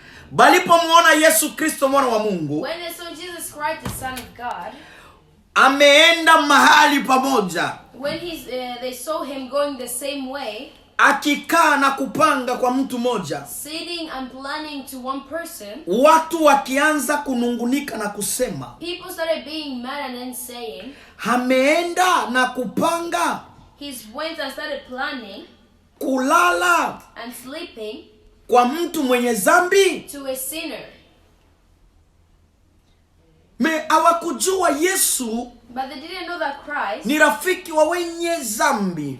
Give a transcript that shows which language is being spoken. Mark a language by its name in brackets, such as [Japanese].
[Swahili] Balipomwona Yesu Kristo mwana wa Mungu, [English] when they saw Jesus Christ, the Son of God, [Swahili] ameenda mahali pamoja, [English] when they saw him going the same way, [Swahili] akikaa na kupanga kwa mtu moja, [English] sitting and planning to one person, [Swahili] watu wakianza kunungunika na kusema, [English] people started being mad and then saying, [Swahili] ameenda na kupanga, [English] he went and started planning [Swahili] kulala [English] and sleeping [Swahili] kwa mtu mwenye dhambi. [English] to a sinner. [Swahili] Hawakujua Yesu [English] But they didn't know that Christ, [Swahili] ni rafiki wa wenye dhambi.